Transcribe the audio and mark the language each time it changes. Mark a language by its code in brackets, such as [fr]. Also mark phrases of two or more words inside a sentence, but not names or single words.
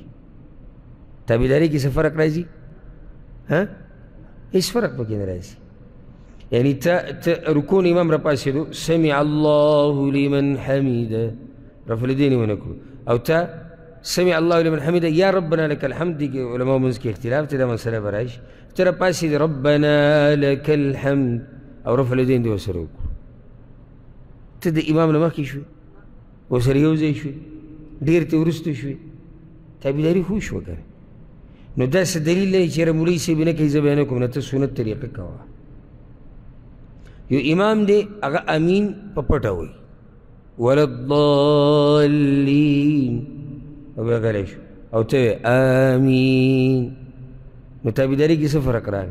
[ps] تابعداري کې څه فرق راځي؟ هېڅ فرق پکې نه راځي. یعنی ته رکوع نه امام راپاڅېدو [ar] سمع الله لمن حمیده رفع الیدین [ps] ونه کړو، او ته [ar] سمع الله لمن حمیده [ps] یا [ar] ربنا لك الحمد [ps] کې علماء منځ کې اختلاف ته دا مسله به راشي. ته راپاڅېدې [ar] ربنا لك الحمد [ps] او [ar] رفع الیدین [ps] دې ورسره وکړو، ته د امام نه مخکې شوې، ورسره یو ځای شوې، ډېر ته وروسته شوې، تابعداري خو وشوه که نه. نو دا څه دلیل نه چې یاره مولوي صاحب نه کوي زه به یې نه کوم، نه ته سنت طریقه کوه. یو امام دی هغه امین په پټه وایي [ar] ولا الضالین [ps] او بیا غلی شو او ته وایې امین، نو تابعداري کې څه فرق راغی؟